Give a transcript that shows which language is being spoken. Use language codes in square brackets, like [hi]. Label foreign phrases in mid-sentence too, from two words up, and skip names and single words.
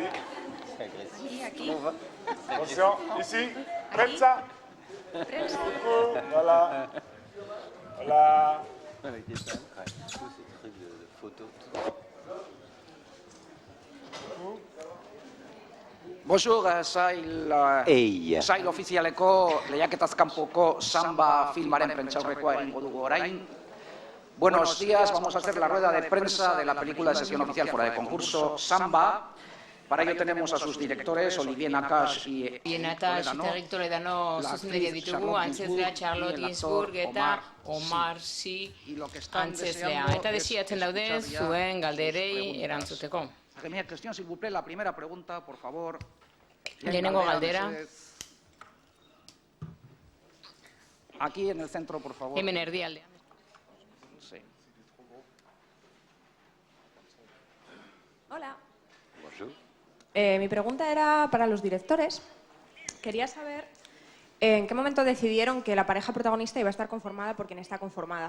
[es] Aquí. [fr] Attention, ici. [es] Prensa. Prensa. [fr] Voilà. Voilà. Avec des fans, ouais. Tous ces trucs de photos. Bonjour, [eu] sail ofizialeko lehiaketaz kanpoko samba filmaren prentsaurrekoa egingo dugu orain. [es] Buenos días, vamos a hacer la rueda de prensa de la película de sesión oficial fuera de concurso, Samba. Para ello tenemos a sus directores, Olivier Nakache y [eu] Nakache eta Eric Toledano zuzendaria ditugu, antzezlea Charlotte Ginsburg eta Omar Sy antzezlea. Eta desiatzen daude zuen galderei erantzuteko. [es] La primera pregunta, por favor. [eu] Lehenengo galdera. [es] Aquí en el centro, por favor. [eu] Hemen erdialdean. [es] Sí. Hola. [fr] Bonjour. [es] Mi pregunta era para los directores. Quería saber en qué momento decidieron que la pareja protagonista iba a estar conformada por quien está conformada.